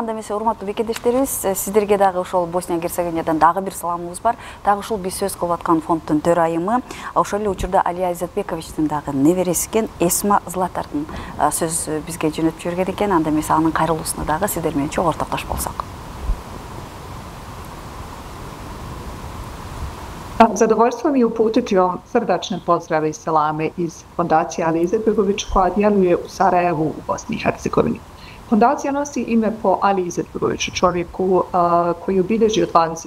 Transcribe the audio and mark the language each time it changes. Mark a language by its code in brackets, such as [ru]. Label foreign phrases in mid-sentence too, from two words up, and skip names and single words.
[ky] Анда эмесе урматтуу бекендештерибиз, сиздерге дагы ошол Босния-Герцеговинадан дагы бир саламыбыз бар. Дагы ушул биз сөз кылып аткан фонддун төрайымы, ошол эле учурда Алija Izetbegovićтин дагы небереси экен Esma Zlatardын сөз бизге жөнөтүп жиберген экен. Анда эмесе анын кайрылуусуна дагы сиздер менен чогуу ортоктош болсок. [bs] Zadovoljstvo mi je uputiti vam srdačne pozdrave i salame iz Fondacije Alija Izetbegović koja djeluje u Sarajevu u Bosni i Hercegovini. Fondacija nosi ime po Aliji Izetbegoviću, čovjeku koji je obilježio 20.